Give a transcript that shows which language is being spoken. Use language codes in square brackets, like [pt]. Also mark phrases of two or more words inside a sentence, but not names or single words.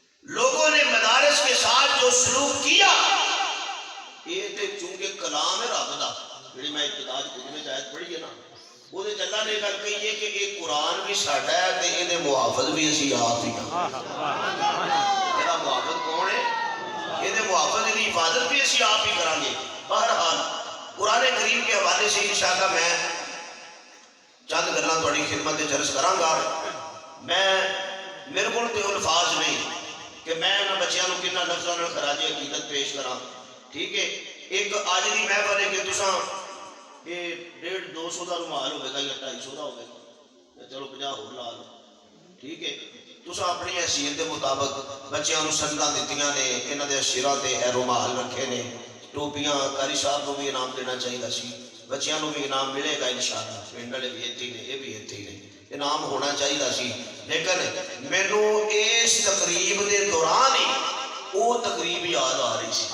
[ur] لوگوں نے مدارس کے ساتھ جو سلوک کیا [pa] یہ تے چونکہ کلام ہے رب دا جڑی میں ابتدا خود میں آیت پڑھی ہے نا وہ تے اللہ نے گل کہی ہے کہ یہ قرآن بھی ساڈا ہے تے یہ دے محافظ بھی اسی آپ ہی ہاں میرا محافظ کون ہے یہ دے محافظ دی حفاظت بھی اسی آپ ہی کریں گے [ur] بہرحال قرآن کریم کے حوالے سے [pa] انشاءاللہ میں چند گلاں تہاڈی خدمت وچ عرض کراں گا میں میرے کول تے الفاظ نہیں کہ میں انہاں بچیاں نوں کنا لفظاں نال خراج عقیدت پیش کراں ٹھیک ہے ایک آج دی محفل ہے کہ تساں یہ 150-200 دا رومال ہوے گا یا 250 دا ہوے گا چلو 50 ہور لا لو ٹھیک ہے تساں اپنی حیثیت دے مطابق بچیاں نوں سنگاں دتیاں نے انہاں دے سراں تے اے رومال رکھے نے ٹوپیاں قاری صاحب نوں بھی انعام دینا چاہیے سی بچیاں نوں بھی انعام ملے گا انشاءاللہ پنڈ والے بھی اتھے نے یہ بھی اتھے نے انعام ہونا چاہیے سی لیکن مینوں اس تقریب دے دوران ہی وہ تقریب یاد آ رہی سی